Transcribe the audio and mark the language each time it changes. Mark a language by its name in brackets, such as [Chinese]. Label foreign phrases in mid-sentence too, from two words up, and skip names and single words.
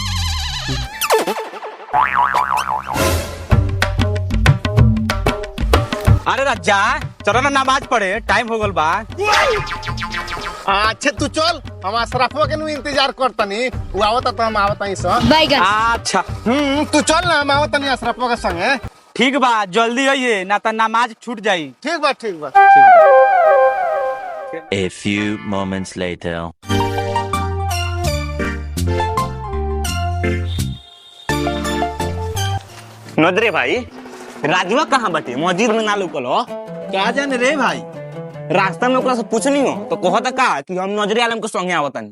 [Bhojpuri] अरे राजा चलो ना नमाज पढ़े, टाइम हो गल बा। अच्छा तू चल, हम अशरफो के इंतजार करतनी, वो आवता तो हम आवतनी सब। अच्छा तू चल ना, हम आवतनी अशरफो के संगे। ठीक बा, जल्दी आइए ना तो नमाज छूट जाई। ठीक बा ठीक बा। [English] A few moments later. [Bhojpuri] नदरे भाई राजवा कहाँ बटे, मस्जिद में ना लुकल हो। क्या जाने रे भाई, रास्ता में ओकरा से पूछनी हो तो कहता का कि हम नजरे आलम के संगे आवतनी।